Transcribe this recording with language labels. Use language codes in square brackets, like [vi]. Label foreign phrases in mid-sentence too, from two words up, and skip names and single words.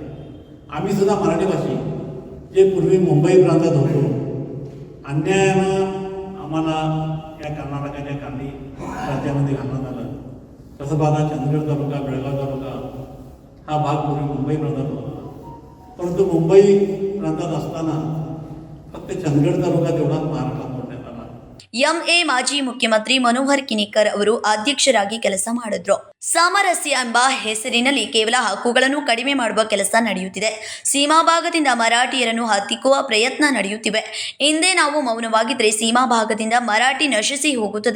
[mr] आम्ही सुद्धा मराठी भाषिक जे पूर्वी मुंबई प्रांतात होतो, अन्यायानं आम्हाला या कर्नाटकाच्या कानडी राज्यामध्ये घालण्यात आलं. तसं पाहता चंदगड तालुका, बेळगाव तालुका हा भाग पूर्वी मुंबई प्रांतात होता. परंतु मुंबई प्रांतात असताना फक्त चंदगड तालुका तेवढाच महाराष्ट्रात मोडण्यात आला. [kn] ಎಂಎ ಮಾಜಿ ಮುಖ್ಯಮಂತ್ರಿ ಮನೋಹರ್ ಕಿನೇಕರ್ ಅವರು ಅಧ್ಯಕ್ಷರಾಗಿ ಕೆಲಸ ಮಾಡಿದ್ರು. ಸಾಮರಸ್ಯ ಎಂಬ ಹೆಸರಿನಲ್ಲಿ ಕೇವಲ ಹಕ್ಕುಗಳನ್ನು ಕಡಿಮೆ ಮಾಡುವ ಕೆಲಸ ನಡೆಯುತ್ತಿದೆ. ಸೀಮಾ ಭಾಗದಿಂದ ಮರಾಠಿಯರನ್ನು ಹತ್ತಿಕ್ಕುವ ಪ್ರಯತ್ನ ನಡೆಯುತ್ತಿವೆ. ಹಿಂದೆ ನಾವು ಮೌನವಾಗಿದ್ದರೆ ಸೀಮಾ ಭಾಗದಿಂದ ಮರಾಠಿ ನಶಿಸಿ ಹೋಗುತ್ತದೆ.